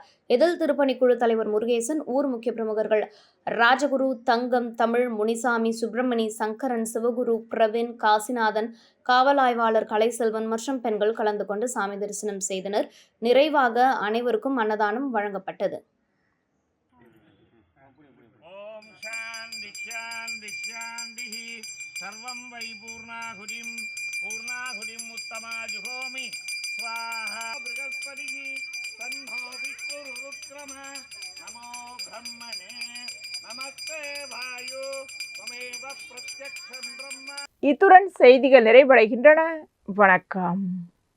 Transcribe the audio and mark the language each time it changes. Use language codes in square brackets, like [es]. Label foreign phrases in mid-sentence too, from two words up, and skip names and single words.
[ta] இதில் திருப்பணிக்குழு தலைவர் முருகேசன், ஊர் முக்கிய பிரமுகர்கள் ராஜகுரு, தங்கம், தமிழ், முனிசாமி, சுப்பிரமணி, சங்கரன், சிவகுரு, பிரவீன், காசிநாதன், காவல் ஆய்வாளர் கலைசெல்வன் மற்றும் பெண்கள் கலந்து கொண்டு சாமி தரிசனம் செய்தனர். நிறைவாக அனைவருக்கும் அன்னதானம் வழங்கப்பட்டது. [sa] सर्वं वै पूर्णाहुतिं उत्तमा जुहोमि स्वाहा बृहस्पतिः तन्नो विष्णुरुक्रम नमो ब्रह्मणे नमस्ते वायु त्वमेव प्रत्यक्षं ब्रह्म. [ta] இத்துடன் செய்திகள் நிறைவடைகின்றன. வணக்கம்.